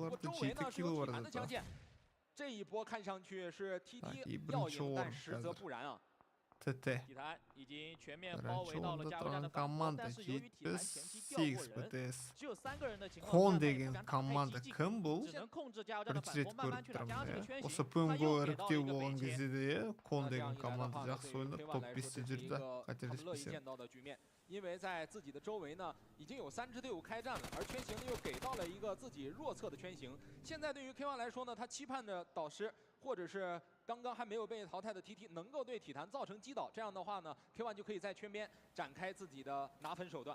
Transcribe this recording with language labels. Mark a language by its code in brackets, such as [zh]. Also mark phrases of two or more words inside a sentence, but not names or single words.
[zh] 不过周围呢是有体坛的枪线，这一波看上去是 TT 要赢，但实则不然啊。体坛已经全面包围到了加油站的反攻，但是由于体坛前期调过人，只有3个人的情况下，只能控制加油站的反攻，慢慢去打。加上这个圈形，他又给到了一个背前。 [kk] Кон деген команда жақсы ойнап, топ-5-те жүрді, қателеспесем. [zh] 因为在自己的周围呢，已经有3支队伍开战了，而圈形呢又给到了一个自己弱侧的圈形。现在对于 K1 来说呢，他期盼着导师或者是刚刚还没有被淘汰的 TT 能够对体坛造成击倒，这样的话呢 ，K1 就可以在圈边展开自己的拿分手段。